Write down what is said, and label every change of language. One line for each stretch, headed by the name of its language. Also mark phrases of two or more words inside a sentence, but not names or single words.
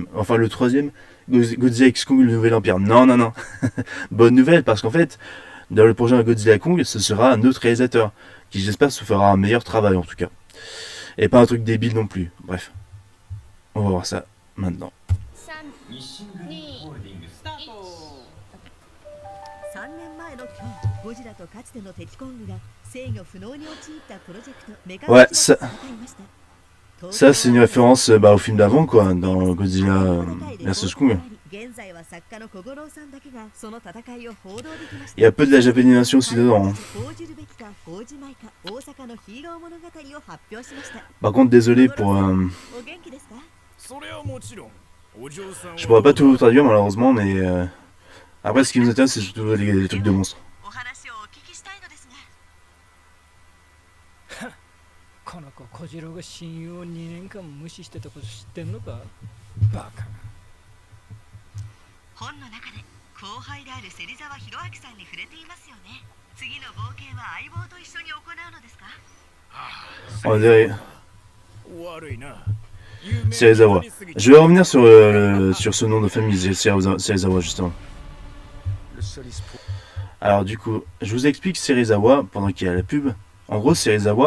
French: Enfin, le troisième, Godzilla X Kong, le Nouvel Empire. Non, non, non. Bonne nouvelle, parce qu'en fait, dans le prochain Godzilla Kong, ce sera un autre réalisateur, qui j'espère se fera un meilleur travail en tout cas. Et pas un truc débile non plus. Bref. On va voir ça maintenant.
Japanese: 3 年前の今日、ゴジラとかつての敵コングが制御不能に陥ったプロジェクトメカゴジラと戦いました。
French: Ça, c'est une référence au film d'avant, quoi, dans Godzilla vs Kong. Il y a peu de la japanisation aussi dedans. Hein. Par contre, désolé pour... Je pourrais pas tout traduire, malheureusement, mais... Après, ce qui nous intéresse, c'est surtout les trucs de monstres.
Japanese: この子小次郎が親友を2年間無視してたこと知ってんのかバカな本の中で後輩である芹沢博明さんに触れていますよね次の冒険は相棒と一緒に行うのですか
French: On dirait... Serizawa. Je vais revenir sur ce nom de famille, Serizawa, justement. Alors du coup, je vous explique Serizawa pendant qu'il y a la pub. En gros, Serizawa...